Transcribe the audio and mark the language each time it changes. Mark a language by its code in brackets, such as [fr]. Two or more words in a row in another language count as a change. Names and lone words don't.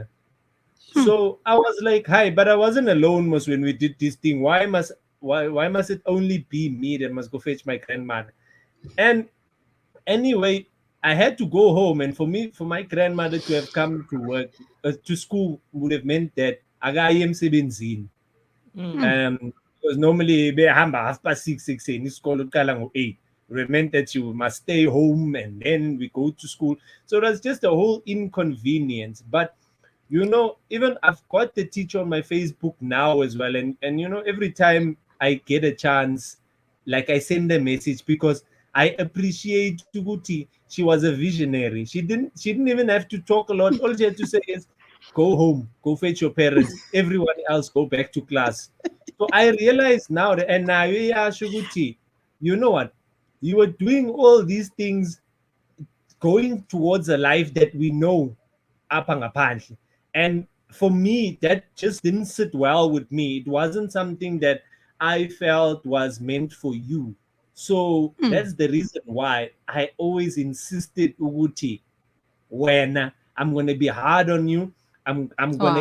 [en] So I was like, hi, but I wasn't alone when we did this thing. Why must it only be me that must go fetch my grandmother? And anyway, I had to go home, and for my grandmother to have come to work to school would have meant that [xh] agayem sebenzini. [en] Because normally [xh] behamba 6:30 isikolo uqala ngo-8. [en] It meant that you must stay home and then we go to school. So that's just a whole inconvenience. But You know, even I've got the teacher on my Facebook now as well, and you know, every time I get a chance, like I send a message because I appreciate Tuguti. She was a visionary. She didn't even have to talk a lot. All she had to say is, "Go home, go fetch your parents. Everyone else go back to class." So I realize now that, and now yeah, Shuguti, you know what? You were doing all these things, going towards a life that we know [xh] apha ngaphandle. [en] And for me, that just didn't sit well with me. It wasn't something that I felt was meant for you. So that's the reason why I always insisted, Uguti, when I'm gonna be hard on you, I'm gonna